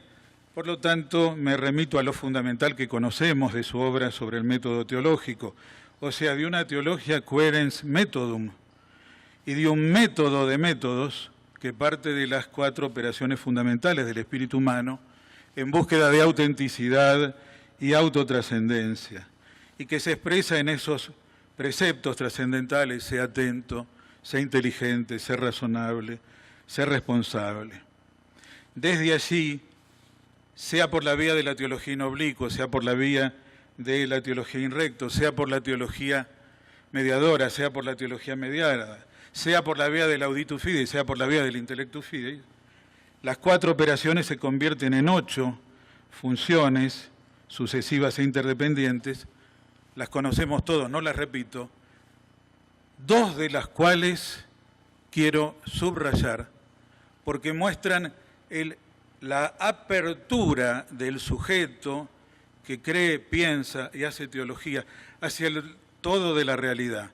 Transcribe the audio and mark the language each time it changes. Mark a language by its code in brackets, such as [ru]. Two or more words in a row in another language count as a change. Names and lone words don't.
[es] Por lo tanto, me remito a lo fundamental que conocemos de su obra sobre el método teológico, o sea, de una teología [la] quoerens methodum, [es] y de un método de métodos que parte de las 4 operaciones fundamentales del espíritu humano en búsqueda de autenticidad y autotrascendencia, y que se expresa en esos preceptos trascendentales: sea atento, sea inteligente, sea razonable, sea responsable. Desde allí, sea por la vía de la teología [la] in obliquo, [es] sea por la vía de la teología [la] in recto, [es] sea por la teología mediadora, sea por la teología mediada, sea por la vía del [la] auditus fidei, [es] sea por la vía del [la] intellectus fidei, [es] las 4 operaciones se convierten en 8 funciones sucesivas e interdependientes. Las conocemos todos, no las repito, 2 de las cuales quiero subrayar porque muestran la apertura del sujeto que cree, piensa y hace teología hacia el todo de la realidad.